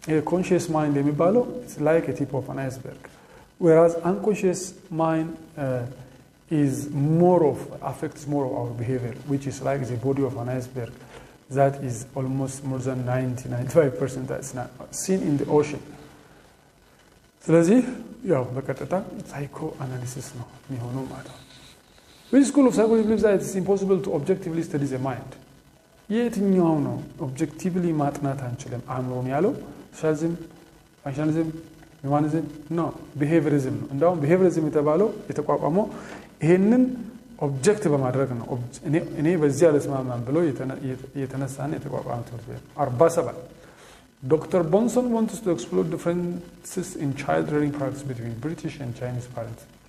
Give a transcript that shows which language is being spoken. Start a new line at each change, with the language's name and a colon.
English: conscious mind
Amharic: የሚባለው
English: it's like a tip of an iceberg whereas unconscious mind is affects more of our behavior which is like the body of an iceberg that is almost more than 90-95% that's not seen in the ocean
Amharic: ስለዚህ ያው በቀጥታ
English: psycho analysis
Amharic: ነው የሚሆነው ማለት ነው
English: Which school of psychology believes that it's impossible to objectively study the mind
Amharic: የትኛው ነው ኦብጀክቲቭሊ ማጥናት አንችልም አእምሮን ያለው ሶሻሊዝም ፋንክሽናሊዝም ሂውማኒዝም ነው ቢሄቪየሪዝም ነው እንዳውም ቢሄቪየሪዝም የተባለው የተቋቋመው ይሄንን ኦብጀክት በማድረግ ነው እኔ በዚህ አልስማማም ብሎ የተነሳና የተቋቋመ ትምህርት ቤት 47 Dr.
English: Bonson wants to explore differences in child rearing practice between British and Chinese parents.